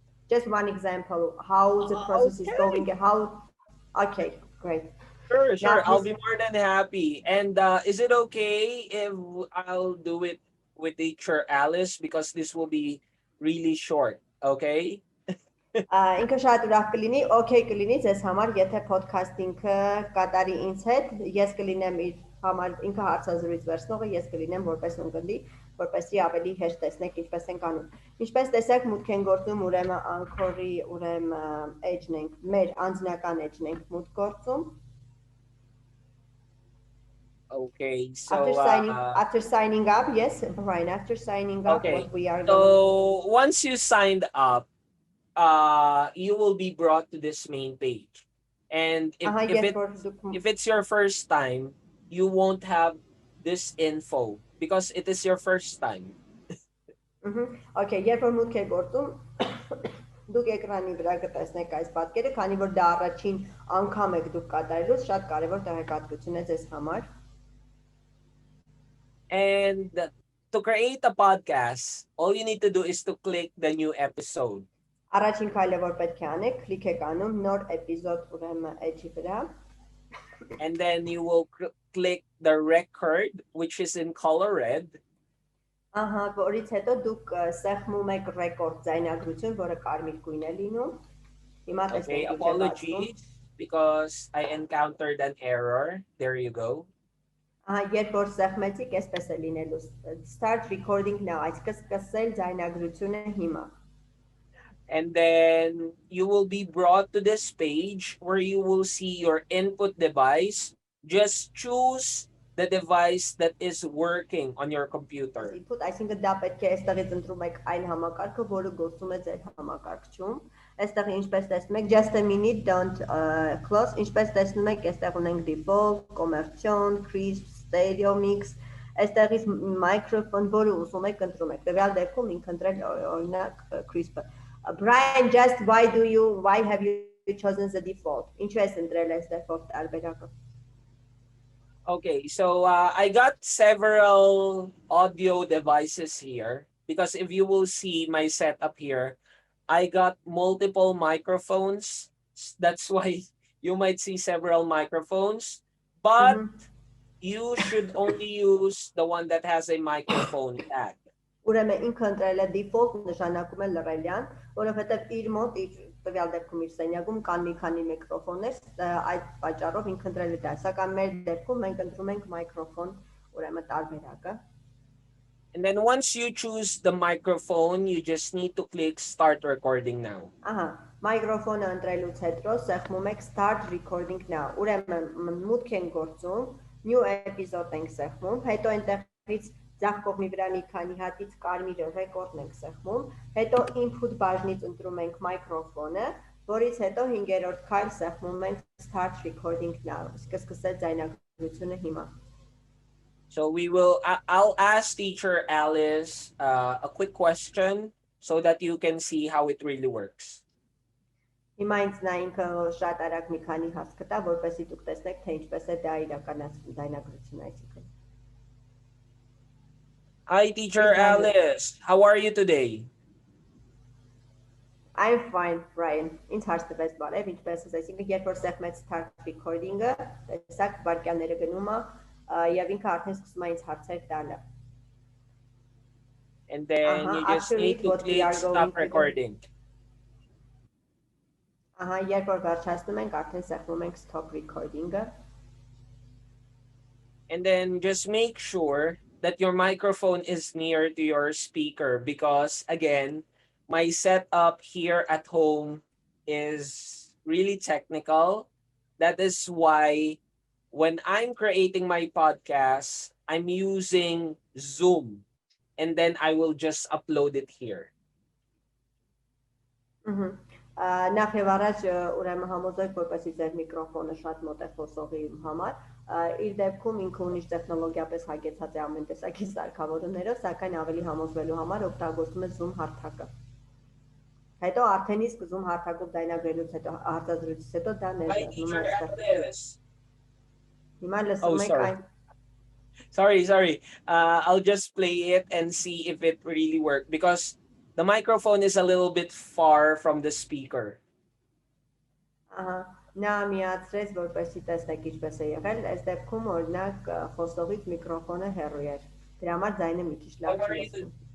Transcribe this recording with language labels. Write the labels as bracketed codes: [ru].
[en] Just one example, how the process is going, okay, great. Sure. I'll be more than happy. And is it okay if I'll do it with teacher Alice, because this will be really short, okay? [hy] Ինքը շատ ուրախ կլինի, okay կլինի ձեզ համար, եթե podcast-ինքը կատարի ինձ հետ, ես կլինեմ իր համար, ինքը հարցազրույց վերցնողը, ես կլինեմ որպես ունկնդի, որպեսզի ավելի հեշտ տեսնեք ինչպես ենք անում։ Ինչպես տեսեք, մուտք են գործում ուրեմն Anchor-ի edge-ն ենք, մեր անձնական edge-ն ենք մուտք գործում։ [en] Okay, so after signing up, yes, Brian, after signing up, okay. What we are so once you signed up, you will be brought to this main page, and if it's your first time, you won't have this info because it is your first time. [hy] Okay, երբ որ մուտք եք գործում, դուք էկրանի վրա կտեսնեք այս պատկերը, քանի որ դա առաջին անգամ եք դուք կատարելուց, շատ կարևոր տեղեկատվություն է ձեզ համար։ [en] And to create a podcast, all you need to do is to click the new episode. [hy] Առաջին քայլը որ պետք է անեք, click եք անում նոր էպիզոդ ուրեմն edge-ի վրա։ [en] And then you will click the record, which is in color red. [hy] Որից հետո դուք սեղմում եք record ձայնագրություն, որը կարմիր գույն է լինում։ Հիմա տեսնենք։ [en] Okay, apologies because I encountered an error. There you go. [hy] Երբ որ սեղմեցիք, այսպես է լինելու. [en] Start recording now, [hy] այսինքն սկսել ձայնագրությունը հիմա։ [en] And then you will be brought to this page where you will see your input device. Just choose the device that is working on your computer. [hy] Input, այսինքն դա պետք է այստեղից ընտրում եք այն համակարգը, որը գործում է ձեր համակարգչում։ Այստեղ ինչպես տեսնում եք, [en] just a minute, don't close, [hy] ինչպես տեսնում եք, այստեղ ունենք default, commercial, crisp, stereo mix, այստեղից microphone, որը ուզում եք ընտրում եք։ Տվյալ դեպքում ինքը ընտրել օրինակ crisp։ [en] Brian, just why have you chosen the default? [hy] Ինչու ես ընտրել այս default տարբերակը։ [en] Okay, so I got several audio devices here because if you will see my setup here, I got multiple microphones. That's why you might see several microphones, but you should only use the one that has a microphone tag. [hy] Ուրեմն ինքը ընտրել է default նշանակում է լռելյան, որովհետև իր մոտ իր տվյալ դեպքում իր սենյակում կան մի քանի միկրոֆոններ, այդ պատճառով ինքը ընտրել է դա, սակայն մեր դեպքում մենք ընտրում ենք մայկրոֆոն, ուրեմն տարբերակը։ [en] And then once you choose the microphone, you just need to click start recording now. [hy] Ահա, մայկրոֆոնը ընտրելուց հետո սեղմում եք [en] start recording now։ [hy] Ուրեմն մուտք ենք գործում, new episode ենք սեղմում, հետո այնտեղից ձախ կողմի վրա մի քանի հատից կարմիրը ռեկորդն ենք սեղմում, հետո input բաժնից ընտրում ենք մայկրոֆոնը, որից հետո 5-րդ քայլ սեղմում ենք start recording now։ Իսկ սկսել ձայնագրությունը հիմա։ [en] So I'll ask teacher Alice a quick question so that you can see how it really works. [hy] Հիմա ինձ նա ինքը շատ արագ մի քանի հաս կտա, որպեսզի դուք տեսնեք, թե ինչպես է դա իրականացվում ձայնագրությունը, այսինքն։ [en] Hi, teacher Alice. How are you today? I'm fine, Brian. [hy] Ինձ հարց տվեց բարև, ինչպես ես, այսինքն երբ որ սեղմեց start recording-ը, տեսակ վարքյանները գնում է, եւ ինքը արդեն սկսում է ինձ հարցեր տալը։ [en] And then you just need to click stop recording. [hy] Ահա, երբ որ վերջացնում ենք, արդեն սեղմում ենք stop recording-ը։ [en] And then just make sure that your microphone is near to your speaker because again, my setup here at home is really technical. That is why when I'm creating my podcast, I'm using Zoom and then I will just upload it here. [hy] Նախ եւ առաջ ուրեմն համոզեք, որպեսզի ձեր միկրոֆոնը շատ մոտ է խոսողի համար, իր դեպքում ինքը ունի տեխնոլոգիապես հագեցած է ամեն տեսակի սարքավորումներով, սակայն ավելի համոզվելու համար օգտագործում է Zoom հարթակը։ Հետո արդեն իսկ Zoom հարթակով ձայնագրելուց հետո հարցազրույցից հետո դա ներառում է այստեղ։ Հիմա լսում եք այն։ [en] Sorry. I'll just play it and see if it really worked because the microphone is a little bit far from the speaker. [hy] Նա միացրեց, որպեսզի տեսնեք ինչպես է եղել, այս դեպքում օրինակ խոսողից միկրոֆոնը հեռու էր։ Դրա համար ձայնը մի քիչ լավ չի լսվում։